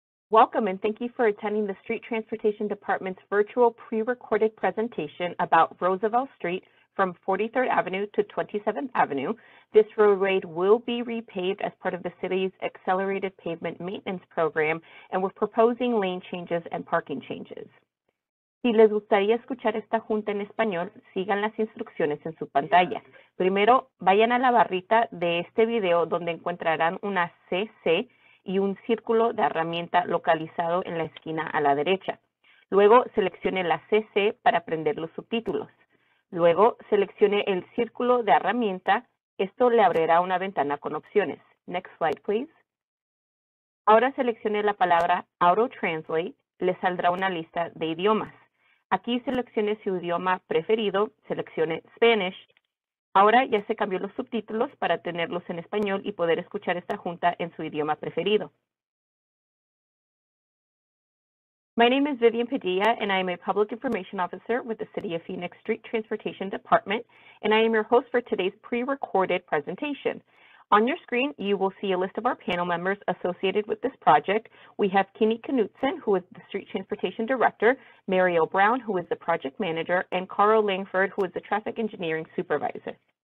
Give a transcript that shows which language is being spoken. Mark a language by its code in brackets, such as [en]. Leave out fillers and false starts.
[en] Welcome and thank you for attending the Street Transportation Department's virtual pre-recorded presentation about Roosevelt Street from 43rd Avenue to 27th Avenue. This roadway will be repaved as part of the city's accelerated pavement maintenance program, and we're proposing lane changes and parking changes. [es] Si les gustaría escuchar esta junta en español, sigan las instrucciones en su pantalla. Primero, vayan a la barrita de este video donde encontrarán una CC y un círculo de herramienta localizado en la esquina a la derecha. Luego, seleccione la CC para prender los subtítulos. Luego, seleccione el círculo de herramienta. Esto le abrirá una ventana con opciones. [en] Next slide, please. [es] Ahora seleccione la palabra Auto Translate. Le saldrá una lista de idiomas. Aquí seleccione su idioma preferido. Seleccione Spanish. Ahora ya se cambió los subtítulos para tenerlos en español y poder escuchar esta junta en su idioma preferido. [en] My name is Vivian Padilla, and I am a Public Information Officer with the City of Phoenix Street Transportation Department, and I am your host for today's pre-recorded presentation. On your screen, you will see a list of our panel members associated with this project. We have Kini, who is the Street Transportation Director, Mariel Brown, who is the Project Manager, and Carl Langford, who is the Traffic Engineering Supervisor.